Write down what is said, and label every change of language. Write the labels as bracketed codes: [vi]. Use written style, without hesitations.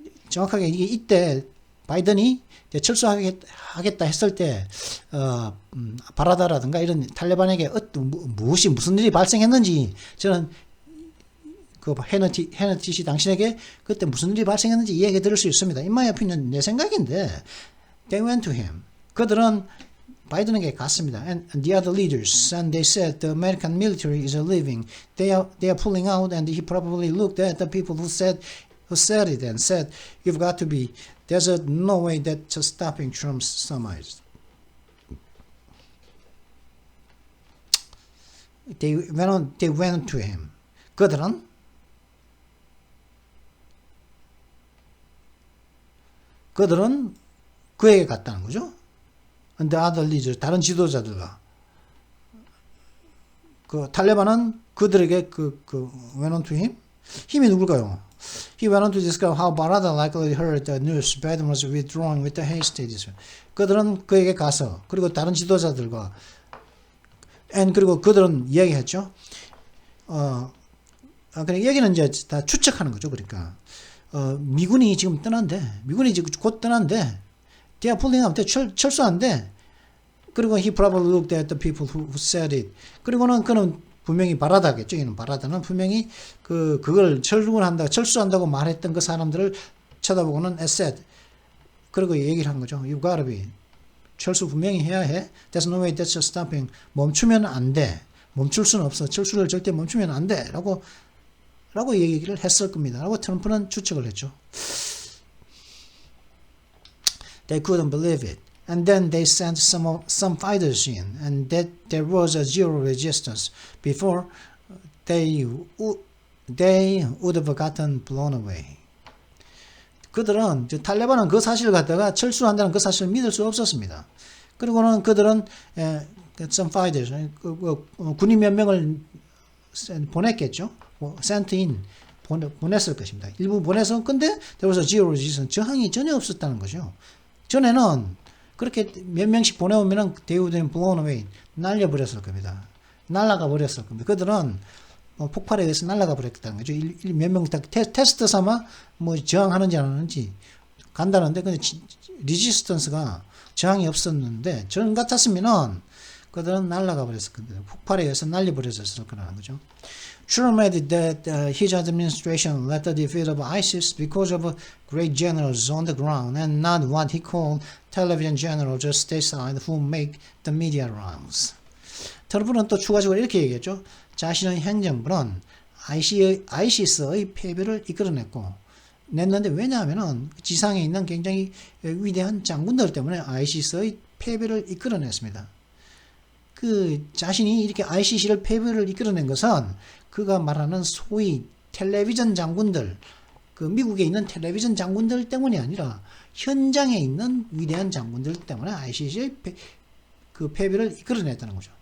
[ko] 정확하게 이때 바이든이 철수하겠다 했을 때 바라다라든가 이런 탈레반에게 무슨 일이 발생했는지 저는 그 헤너티 씨 당신에게 그때 무슨 일이 발생했는지 이야기 들을 수 있습니다. [en] In my opinion, [ko] 내 생각인데 [en] they went to him. [ko] 그들은 바이든에게 갔습니다. [en] And the other leaders, and they said the American military is leaving. They are pulling out, and he probably looked at the people who said it and said, "You've got to be. There's no way that just stopping Trump's summit." They went to him. [ko] 그들은 그에게 갔다는 거죠. [en] And the other leaders, [ko] 다른 지도자들과 그 탈레반은 그들에게 [en] went on to him. [ko] 힘이 누굴까요? [en] He went on to describe how Barada likely heard the news Biden was withdrawing with the hasty decision. [ko] 그들은 그에게 가서 그리고 다른 지도자들과 그리고 그들은 이야기했죠. 그러니까 여기는 이제 다 추측하는 거죠. 그러니까 미군이 지금 미군이 지금 곧 떠난데 [en] they are pulling out, [ko] 철수한데 그리고 [en] he probably looked at the people who said it. [ko] 그리고는 그는 분명히 바라다겠죠. 이는 바라다는 분명히 그걸 철수한다고 말했던 그 사람들을 쳐다보고는 [en] said. [ko] 그리고 얘기를 한 거죠. [en] You gotta be. [ko] 철수 분명히 해야 해. [en] There's no way that's stopping. [ko] 멈추면 안 돼. 멈출 수는 없어. 철수를 절대 멈추면 안 돼. 라고 얘기를 했을 겁니다. 라고 트럼프는 추측을 했죠. [en] They couldn't believe it. And then they sent some fighters in, and that there was a zero resistance. Before, they would have gotten blown away. [ko] 그들은 탈레반은 그 사실을 갖다가 철수한다는 그 사실을 믿을 수 없었습니다. 그리고는 그들은 [en] some fighters [ko] 군인 몇 명을 보냈겠죠. [en] sent in [ko] 보냈을 것입니다. 일부 보내서 근데 [en] there was a zero resistance. [ko] 저항이 전혀 없었다는 거죠. 전에는 그렇게 몇 명씩 보내오면은 [en] they would have blown away. [ko] 날려버렸을 겁니다. 날아가 버렸을 겁니다. 그들은 폭발에 의해서 날아가 버렸다는 거죠. 몇 명 다 테스트 삼아 저항하는지 안 하는지 간다는데 근데 리지스턴스가 저항이 없었는데 전 같았으면은 그들은 날아가 버렸을 겁니다. 폭발에 의해서 날려버렸을 거라는 거죠. [en] Trump added that his administration led the defeat of ISIS because of great generals on the ground and not what he called television generals stateside who make the media rounds. [ko] 트럼프는 또 추가적으로 이렇게 얘기했죠. 자신의 행정부는 ISIS의 패배를 냈는데 왜냐하면은 지상에 있는 굉장히 위대한 장군들 때문에 ISIS의 패배를 이끌어냈습니다. 자신이 이렇게 ICC를 패배를 이끌어낸 것은 그가 말하는 소위 텔레비전 장군들, 미국에 있는 텔레비전 장군들 때문이 아니라 현장에 있는 위대한 장군들 때문에 ICC의 패배를 이끌어냈다는 거죠.